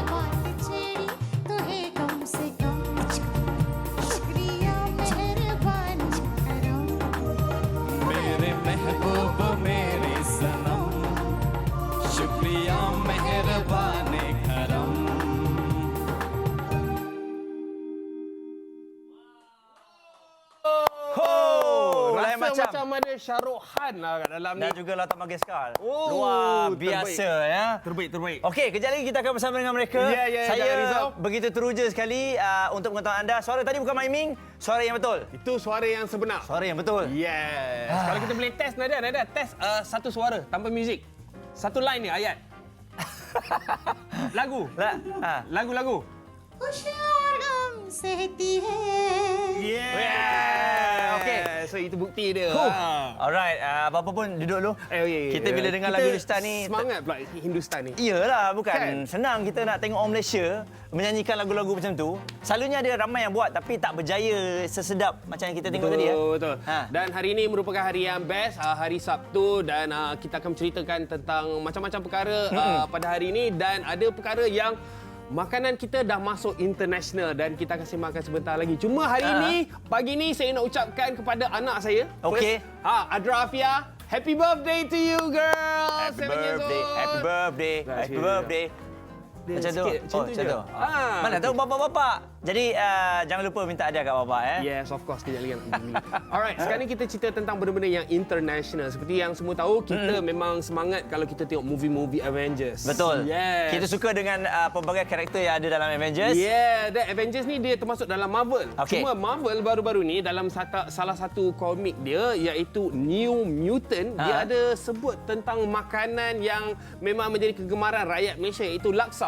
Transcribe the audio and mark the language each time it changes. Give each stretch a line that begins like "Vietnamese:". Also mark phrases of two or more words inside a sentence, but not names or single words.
Hindi: बात छेड़ी तो है कम से कम. शुक्रिया मेहरबानी करो. मेरे महबूब मेरे सनम, शुक्रिया मेहरबान करम.
Malay: Lain Macam ada Shahrukh Khan lah kat dalam ni. Dan juga Lata Mangeshkar. Oh, Luar terbaik. biasa ya. Terbaik. Okey, kejap lagi kita akan bersama dengan mereka. Ya, jangan Saya risau. begitu teruja sekali untuk pengetahuan anda. Suara tadi bukan miming, suara yang betul. Itu suara yang sebenar. Suara yang betul. Yes. Kalau kita boleh test Nadia test satu suara tanpa muzik. Satu line ni ayat. Lagu. Lagu.
Hindi: खुशियाँ गम सहती है.
Malay: Yeah. Okey. So itu bukti dia. Alright, apa-apa pun duduk dulu. Kita bila dengar Kita lagu Hindustan ni semangat pula Hindustan ni. Iyalah, bukan Kan? senang kita nak tengok orang Malaysia menyanyikan lagu-lagu macam tu. Selalunya ada ramai yang buat tapi tak berjaya sesedap macam yang kita tengok tadi ya. Betul. Dan hari ini merupakan hari yang best, hari Sabtu, dan kita akan menceritakan tentang macam-macam perkara pada hari ini, dan ada perkara yang makanan kita dah masuk international dan kita akan sembangkan sebentar lagi. Cuma hari ini, pagi ni saya nak ucapkan kepada anak saya. Okey.
English: First, Adra Afia, happy birthday to you girl. Happy 7 years birthday, old. happy birthday, happy birthday.
Malay: Macam tu. Macam tu macam je. tu. Mana tahu bapak-bapak. Jadi jangan lupa minta hadiah kat bapak ya.
English: Yes, of course.
Malay: Kejap lagi aku beli. Alright, sekarang ni kita cerita tentang benda-benda yang international. Seperti yang semua tahu, kita memang semangat kalau kita tengok movie-movie Avengers. Betul. Yes. Kita suka dengan pelbagai karakter yang ada dalam Avengers. Yeah, dan Avengers ni dia termasuk dalam Marvel. Okey. Cuma Marvel baru-baru ni dalam salah satu komik dia iaitu New Mutant, dia ada sebut tentang makanan yang memang menjadi kegemaran rakyat Malaysia iaitu laksa.